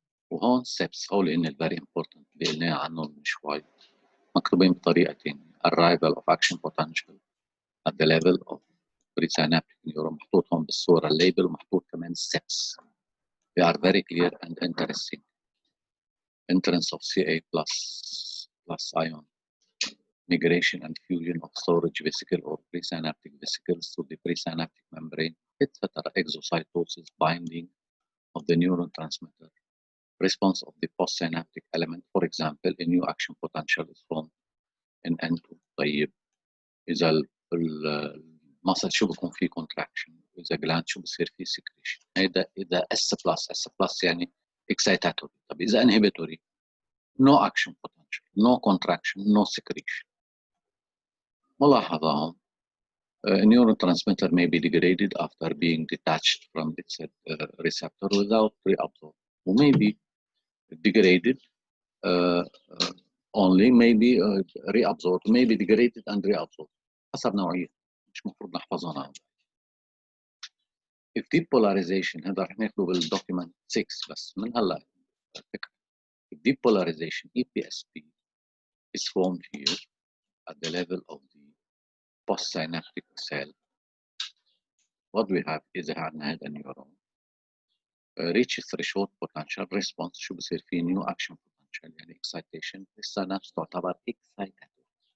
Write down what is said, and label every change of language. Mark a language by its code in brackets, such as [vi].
[ar] وهون steps هول إن [en] very important [ar] اللي قلنا عنهم من شوي مكتوبين بطريقة تانية. [en] arrival of action potential at the level of presynaptic neuron [ar] محطوط هون بالصورة الليبل ومحطوط كمان [en] steps. They are very clear and interesting. Entrance of Ca plus ion, migration and fusion of storage vesicle or presynaptic vesicles to the presynaptic membrane, etc. Exocytosis, binding of the neuron transmitter, response of the postsynaptic element. For example, a new action potential is formed in N2. [ar] طيب إذا المسل شو بكون فيه contraction، إذا gland شو بصير فيه secretion. هيدا إذا S+ يعني excitatory. طب إذا [en] inhibitory no action potential, no contraction, no secretion. [ar] ملاحظة هون [en] a neurotransmitter may be degraded after being detached from its receptor without reabsorption. Or may be degraded only, may be reabsorbed, may be degraded and reabsorbed. [ar] حسب نوعية، مش مفروض نحفظهم هذا. [en] If depolarization [ar] هذا رح ناخده بالdocument 6 بس من هلا الفكرة. [en] If depolarization EPSP is formed here at the level of the postsynaptic cell, what we have is [ar] عندنا هذا النيورون [en] reach threshold potential response شو بصير فيه new action potential يعني excitation [ar] السينابس تعتبر [en] excitatory.